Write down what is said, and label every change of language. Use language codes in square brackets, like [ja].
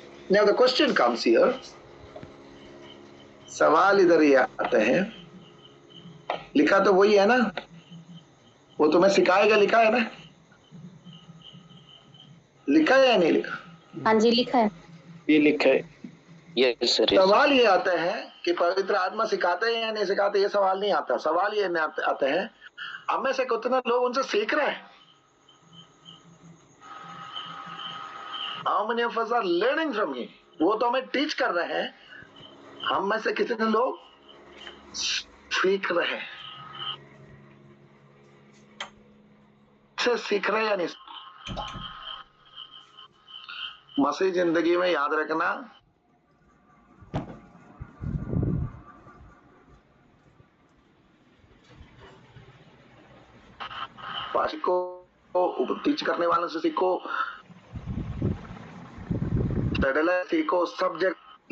[en] Now the question comes here, [hi] सवाल इधर ही आते हैं, लिखा तो वही है ना, वो तुम्हें सिखाएगा, लिखा है ना, लिखा है या नहीं लिखा? हाँ जी लिखा है। ये लिखा है। [en] Yes sir. [hi] सवाल ये आता है कि पवित्र आत्मा सिखाते हैं या नहीं सिखाते, ये सवाल नहीं आता। सवाल ये आते हैं हम में से कितने लोग उनसे सीख रहे हैं। [en] How many of us are learning from him? [hi] वो तो हमें टीच कर रहे हैं, हम में से कितने लोग सीख रहे हैं, से सीख रहे हैं या नहीं। मसीह जिंदगी में याद रखना, सीखो, टीच करने वालों से सीखो, सीखो, सब्जेक्ट